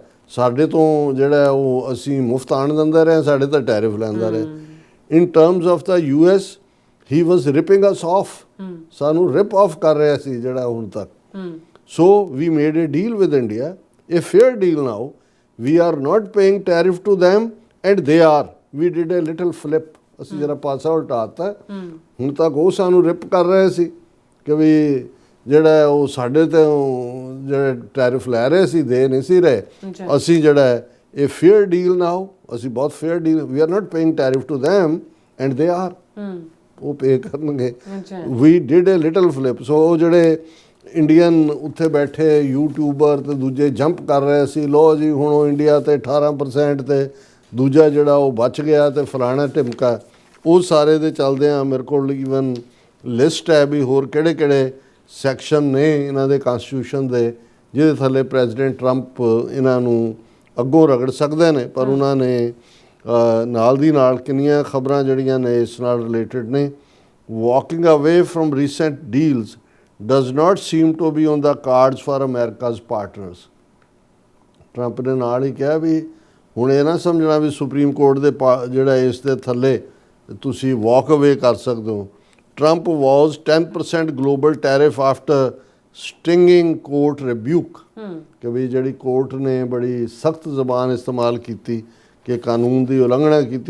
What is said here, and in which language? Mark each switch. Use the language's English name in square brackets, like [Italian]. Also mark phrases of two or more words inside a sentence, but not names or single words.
[Punjabi] ਸਾਡੇ ਤੋਂ ਜਿਹੜਾ ਉਹ ਅਸੀਂ ਮੁਫਤ ਆਣ ਦਿੰਦਾ ਰਿਹਾ, ਸਾਡੇ ਤਾਂ ਟੈਰਿਫ ਲੈਂਦਾ ਰਿਹਾ। [English] In terms of the US he was ripping us off, [Punjabi] ਸਾਨੂੰ ਰਿਪ ਆਫ ਕਰ ਰਿਹਾ ਸੀ ਜਿਹੜਾ ਹੁਣ ਤੱਕ। [English] So we made a deal with India, a fair deal now. We are not paying tariff to them and they are. We did a little flip, [Punjabi] ਅਸੀਂ ਜਰਾ ਪਾਸਾ ਉਲਟਾਤਾ। ਹੁਣ ਤੱਕ ਉਹ ਸਾਨੂੰ ਰਿਪ ਕਰ ਰਹੇ ਸੀ ਕਿ ਵੀ ਜਿਹੜਾ ਉਹ ਸਾਡੇ ਤੇ ਜਿਹੜੇ ਟੈਰਿਫ ਲੈ ਰਹੇ ਸੀ ਦੇ ਨਹੀਂ ਸੀ ਰਹੇ। ਅਸੀਂ ਜਿਹੜਾ ਇਹ [English] fair deal now, [Punjabi] ਅਸੀਂ ਬਹੁਤ [English] fair deal, We are not paying tariff to them and they are, [Punjabi] ਉਹ ਪੇ ਕਰਨਗੇ। [English] We did a little flip. [Punjabi] ਸੋ ਉਹ ਜਿਹੜੇ ਇੰਡੀਅਨ ਉੱਥੇ ਬੈਠੇ ਯੂਟਿਊਬਰ ਤੇ ਦੂਜੇ ਜੰਪ ਕਰ ਰਹੇ ਸੀ, ਲੋ ਜੀ ਹੁਣ ਉਹ ਇੰਡੀਆ ਤੇ 18% ਤੇ ਦੂਜਾ ਜਿਹੜਾ ਉਹ ਬਚ ਗਿਆ ਤੇ ਫਲਾਣਾ ਢਿਮਕਾ, ਉਹ ਸਾਰੇ ਦੇ ਚੱਲਦੇ ਆ। ਮੇਰੇ ਕੋਲ [English] even list [Punjabi] ਹੈ ਵੀ ਹੋਰ ਕਿਹੜੇ ਕਿਹੜੇ ਸੈਕਸ਼ਨ ਨੇ ਇਹਨਾਂ ਦੇ ਕਨਸਟੀਟਿਊਸ਼ਨ ਦੇ ਜਿਹਦੇ ਥੱਲੇ ਪ੍ਰੈਜ਼ੀਡੈਂਟ ਟਰੰਪ ਇਹਨਾਂ ਨੂੰ ਅੱਗੋਂ ਰਗੜ ਸਕਦੇ ਨੇ। ਪਰ ਉਹਨਾਂ ਨੇ ਨਾਲ ਦੀ ਨਾਲ ਕਿੰਨੀਆਂ ਖਬਰਾਂ ਜਿਹੜੀਆਂ ਨੇ ਇਸ ਨਾਲ ਰਿਲੇਟਡ ਨੇ। [English] Walking away from recent deals does not seem to be on the cards for America's partners. [Punjabi] ਟਰੰਪ ਨੇ ਨਾਲ ਹੀ ਕਿਹਾ ਵੀ ਹੁਣ ਇਹ ਨਾ ਸਮਝਣਾ ਵੀ ਸੁਪਰੀਮ ਕੋਰਟ ਦੇ ਜਿਹੜਾ ਇਸ ਦੇ ਥੱਲੇ ਤੁਸੀਂ [English] walk away [Punjabi] ਕਰ ਸਕਦੇ ਹੋ। ਟਰੰਪ [English] vows 10% global tariff after stinging court rebuke, [Punjabi] ਕਿ ਵੀ ਜਿਹੜੀ ਕੋਰਟ ਨੇ ਬੜੀ ਸਖਤ ਜ਼ਬਾਨ ਇਸਤੇਮਾਲ ਕੀਤੀ ਕਿ ਕਾਨੂੰਨ ਦੀ ਉਲੰਘਣਾ ਕੀਤੀ।